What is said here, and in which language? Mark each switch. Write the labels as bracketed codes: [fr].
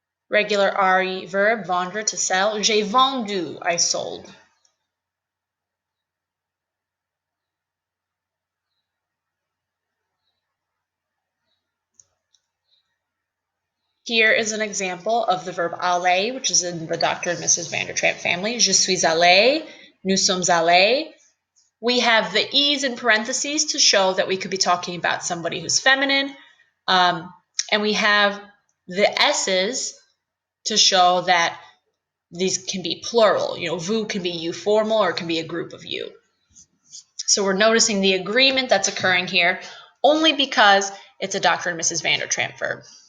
[en] Regular RE verb, vendre, to sell, [fr] j'ai vendu, [en] I sold. Here is an example of the verb aller, which is in the Dr. and Mrs. Vandertramp family. [fr] Je suis allé, nous sommes allés. [en] We have the e's in parentheses to show that we could be talking about somebody who's feminine. And we have the s's to show that these can be plural. You know, vous can be you formal or it can be a group of you. So we're noticing the agreement that's occurring here only because it's a Dr. and Mrs. Vandertramp verb.